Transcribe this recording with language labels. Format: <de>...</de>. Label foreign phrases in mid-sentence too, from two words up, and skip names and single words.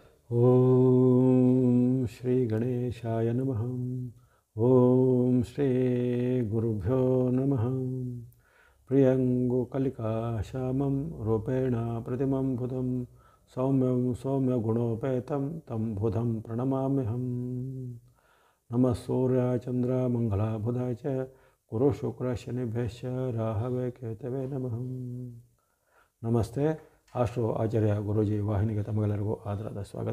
<sa>ಓಂ ಶ್ರೀ ಗಣೇಶಾಯ ನಮಃ. ಓಂ ಶ್ರೀ ಗುರುಭ್ಯೋ ನಮಃ. ಪ್ರಿಯಂಗು ಕಲಿಕಾಶ್ಯಾಮಂ ರೂಪೇಣ ಪ್ರತಿಮಂ ಬುಧಂ ಸೌಮ್ಯಂ ಸೌಮ್ಯ ಗುಣೋಪೇತಂ ತಂ ಬುಧಂ ಪ್ರಣಮಾಮ್ಯಹಂ. ನಮಃ ಸೂರ್ಯ ಚಂದ್ರ ಮಂಗಳ ಬುಧ ಚ ಗುರು ಶುಕ್ರ ಶನಿಭ್ಯಶ್ಚ ರಾಹವೇ ಕೇತವೇ ನಮಃ.</sa> <kn>ನಮಸ್ತೆ. ಆಸ್ಟ್ರೋ ಆಚಾರ್ಯ ಗುರೂಜಿ ವಾಹಿನಿಗೆ ತಮಗೆಲ್ಲರಿಗೂ ಆದರದ ಸ್ವಾಗತ.</kn>